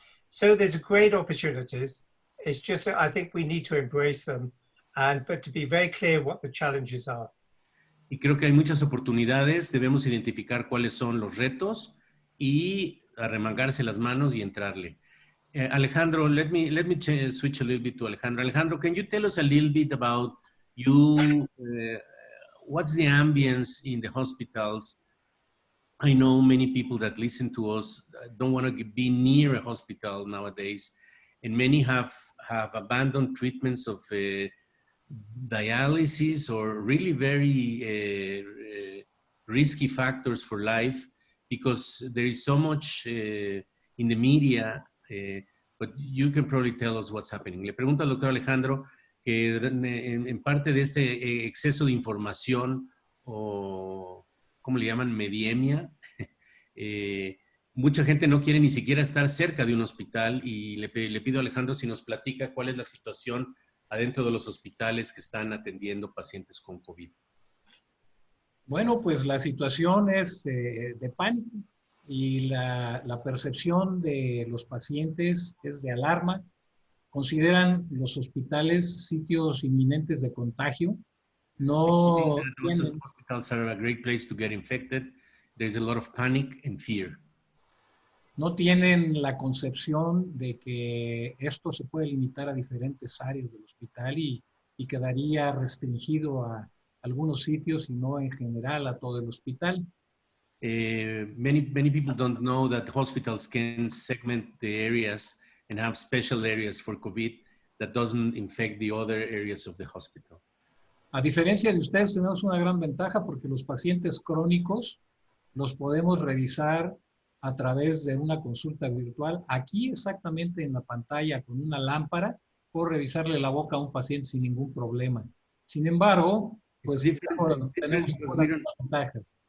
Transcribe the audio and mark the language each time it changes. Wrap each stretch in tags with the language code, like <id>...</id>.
<en>So there's great opportunities. It's just that I think we need to embrace them, but to be very clear what the challenges are.</en> <es>Y creo que hay muchas oportunidades, debemos identificar cuáles son los retos y arremangarse las manos y entrarle.</es> <en>Alejandro, let me switch a little bit to Alejandro. Alejandro, can you tell us a little bit about you? What's the ambience in the hospitals? I know many people that listen to us don't want to be near a hospital nowadays, and many have abandoned treatments of dialysis or really very risky factors for life because there is so much in the media, but you can probably tell us what's happening.</en> <es>Le pregunto al doctor Alejandro que en parte de este exceso de información o, ¿cómo le llaman? Mediemia. Mucha gente no quiere ni siquiera estar cerca de un hospital y le pido a Alejandro si nos platica cuál es la situación adentro de los hospitales que están atendiendo pacientes con COVID. Bueno, pues la situación es de pánico y la percepción de los pacientes es de alarma. Consideran los hospitales sitios inminentes de contagio. No tienen...</es> <en>Hospitals are a great place to get infected. There's a lot of panic and fear.</en> <es>No tienen la concepción de que esto se puede limitar a diferentes áreas del hospital y quedaría restringido a algunos sitios y no en general a todo el hospital.</es> <en>Many people don't know that hospitals can segment the areas and have special areas for COVID that doesn't infect the other areas of the hospital.</en> <es>A diferencia de ustedes, tenemos una gran ventaja porque los pacientes crónicos los podemos revisar a través de una consulta virtual. Aquí exactamente en la pantalla con una lámpara puedo revisarle la boca a un paciente sin ningún problema. Sin embargo, pues tenemos ventajas.</es>